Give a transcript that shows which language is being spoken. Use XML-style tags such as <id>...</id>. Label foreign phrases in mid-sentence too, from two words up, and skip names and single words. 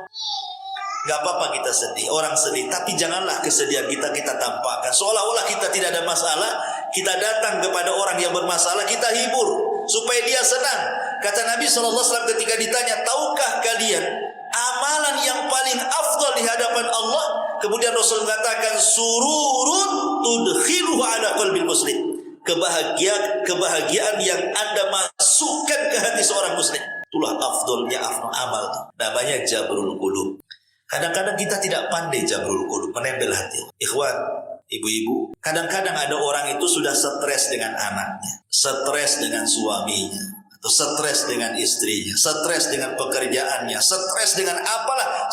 <id>Gak apa-apa kita sedih, orang sedih, tapi janganlah kesedihan kita tampakkan. Seolah-olah kita tidak ada masalah. Kita datang kepada orang yang bermasalah, kita hibur supaya dia senang. Kata Nabi SAW ketika ditanya, tahukah kalian amalan yang paling afdal di hadapan Allah? Kemudian Rasul mengatakan,</id> <ar>سرور تدخله على قلب المسلم.</ar> <id>Kebahagiaan yang Anda masukkan ke hati seorang muslim. Itulah afdalnya amal. Namanya</id> <ar>جبر القلوب.</ar> <id>Kadang-kadang kita tidak pandai</id> <ar>جبر القلوب,</ar> <id>menempel hati. Ikhwan, ibu-ibu, kadang-kadang ada orang itu sudah stres dengan anaknya, stres dengan suaminya, atau stres dengan istrinya, stres dengan pekerjaannya, stres dengan apalah.</id>